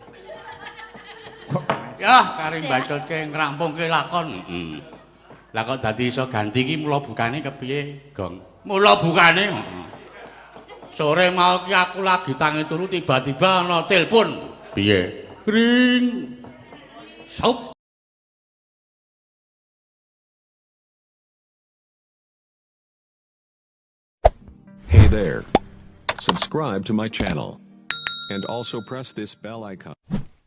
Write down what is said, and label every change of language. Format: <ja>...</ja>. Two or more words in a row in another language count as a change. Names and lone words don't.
<jv>Ya, kari bacotke ngrampungke lakon. Heeh. Lah kok dadi iso ganti iki mula bukane kepiye, Gong? Mula bukane. Sore mau ki aku lagi tangi turu tiba-tiba ana telepon. Piye? Kring. Sop.</jv> <en>Hey there. Subscribe to my channel. And also press this bell icon.</en>